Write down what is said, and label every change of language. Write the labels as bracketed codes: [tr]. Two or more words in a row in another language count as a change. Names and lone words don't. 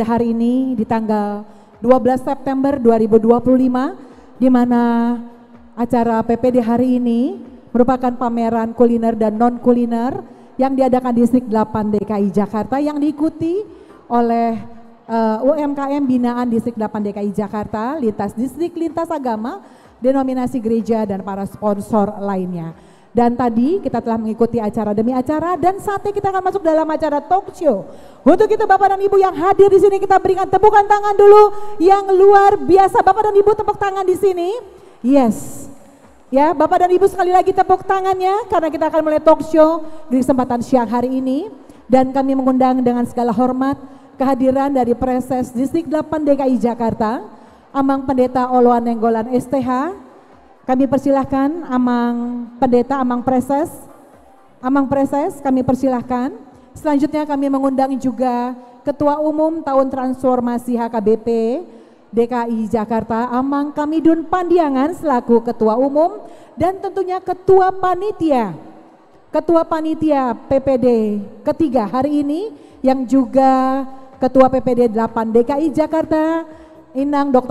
[id] hari ini di tanggal 12 September 2025, di mana acara PPD hari ini merupakan pameran kuliner dan non kuliner yang diadakan di Distrik 8 DKI Jakarta yang diikuti oleh UMKM binaan Distrik 8 DKI Jakarta, lintas distrik, lintas agama, denominasi gereja dan para sponsor lainnya. Dan tadi kita telah mengikuti acara demi acara dan saatnya kita akan masuk dalam acara [en] talk show. [id] Untuk itu Bapak dan Ibu yang hadir di sini kita berikan tepukan tangan dulu yang luar biasa. Bapak dan Ibu tepuk tangan di sini. Yes. Ya, Bapak dan Ibu sekali lagi tepuk tangannya karena kita akan mulai [en] talk show [id] di kesempatan siang hari ini dan kami mengundang dengan segala hormat kehadiran dari Preses Distrik 8 DKI Jakarta, Amang Pendeta Oloan Nenggolan STH. Kami persilahkan Amang Pendeta, Amang Preses kami persilahkan. Selanjutnya kami mengundang juga Ketua Umum Tahun Transformasi HKBP DKI Jakarta, Amang Kamidun Pandiangan selaku Ketua Umum dan tentunya Ketua Panitia PPD ketiga hari ini yang juga Ketua PPD 8 DKI Jakarta, Inang Dr.